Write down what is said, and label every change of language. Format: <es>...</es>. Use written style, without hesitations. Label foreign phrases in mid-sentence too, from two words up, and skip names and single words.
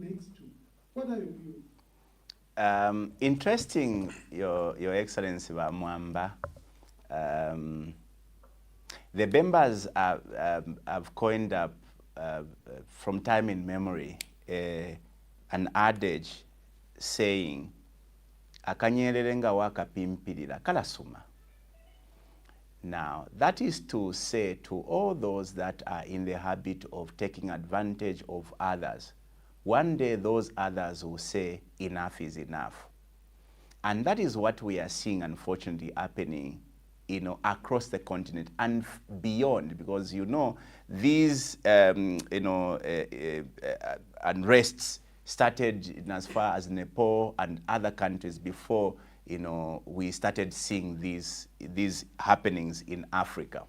<en>Interesting, Your Excellency Mwamba. The members have coined up from time in memory an adage saying,</en> <bem>akanyerere nga wakapimpirira kalasuma.</bem> <en>Now, that is to say to all those that are in the habit of taking advantage of others, one day those others will say enough is enough. And that is what we are seeing, unfortunately, happening, across the continent and beyond, because, these, unrests started in as far as Nepal and other countries before, we started seeing these happenings in Africa.</en>